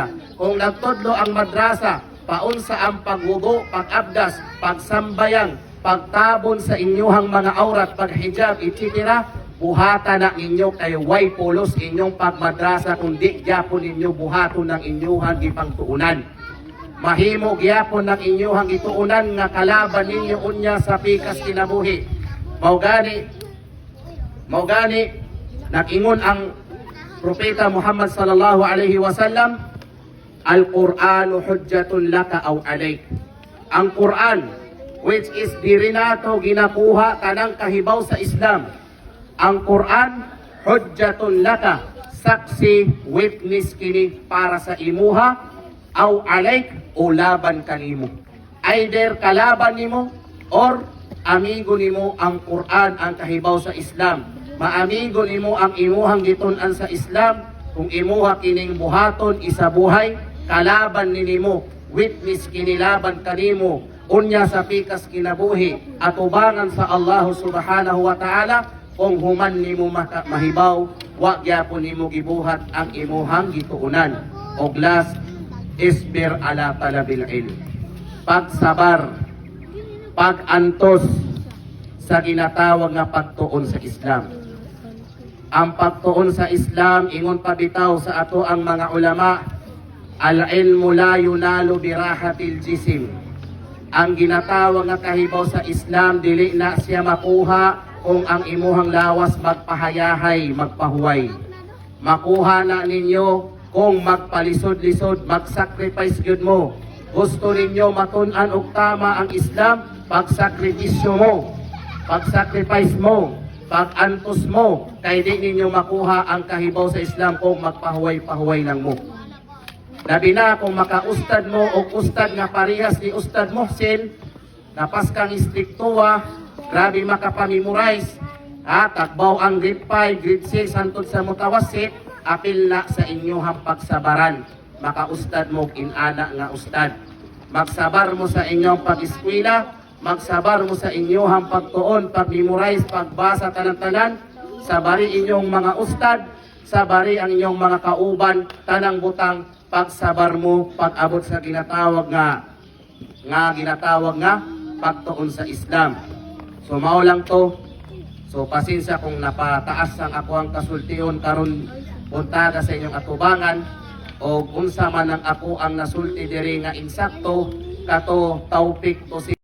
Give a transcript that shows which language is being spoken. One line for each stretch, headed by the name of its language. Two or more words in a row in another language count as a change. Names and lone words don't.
Cebuano: Kung nagtudlo ang madrasa, paunsa ang pagwugo, pag-abdas, pagsambayang, pagtabon sa inyuhang mga aurat, paghijab, etc., buhata na ninyo kay way pulos inyong pagmadrasa kung di gyapon ninyo buhaton ng inyuhang gipangtuunan. Mahimo gyapon ng inyuhang ituunan nga kalaban ninyo unya sa pikas kinabuhi. Mao gani nag-ingon ang propeta Muhammad
Arabic: صلى الله عليه وسلم، القرآن حجة لك أو عليك.
Cebuano: Ang Quran,
English: which is
Cebuano: diri nato ginakuha tanang kahibaw sa Islam. Ang Quran
Arabic: حجة لك,
Cebuano: saksi, witness kini para sa imuha,
Arabic: أو عليك,
Cebuano: o laban kanimo. Either kalaban nimo or amigo nimo ang Quran, ang kahibaw sa Islam. Maamigo nimo ang imuhang gitun-an sa Islam, kung imuha kining buhaton isa buhay, kalaban nimo, witness kinilaban kanimo, unya sa pikas kinabuhi, at ubangan sa Allah
Arabic: سبحانه وتعالى,
Cebuano: kung human nimo mahibaw, wa gyapon nimo gibuhat ang imuhang gituunan. Og last,
Arabic: اصبر على طلب العلم.
Cebuano: Pagsabar, pagantos sa ginatawag nga pagtuon sa Islam. Ang pagtuon sa Islam, ingon pabitaw sa ato ang mga ulama,
Arabic: العلم لا ينال براحة الجسم.
Cebuano: Ang ginatawag nga kahibaw sa Islam, dili na siya makuha kung ang imuhang lawas magpahayahay, magpahuway. Makuha na ninyo kung magpalisod-lisod, magsacrifice gyud mo. Gusto ninyo matun-an og tama ang Islam, pagsakripisyo mo, pagsacrifice mo, pag-antos mo, kay di ninyo makuha ang kahibaw sa Islam kung magpahuway-pahuway lang mo. Labi na kung makaustad mo o ustad nga parehas ni Ustad Mohsin, napas kang istriktuwa, grabe makapamemorize, takbaw ang grade 5, grade 6, hantod sa mutawasit, apil na sa inyohang pagsabaran, makaustad mo inana nga ustad. Magsabar mo sa inyong pag-eskwela, magsabar mo sa inyohang pagtuon, pag-memorize, pagbasa tanan-tanan, sabari inyong mga ustad, sabari ang inyong mga kauban, tanang butang, pagsabar mo, pag-abot sa ginatawag nga pagtuon sa Islam. So mao lang to. So pasensya kung napataas ang ako ang kasultiyon karon buntaga sa inyong atubangan o unsa man ang ako ang nasulti diri nga insakto kato tawpik to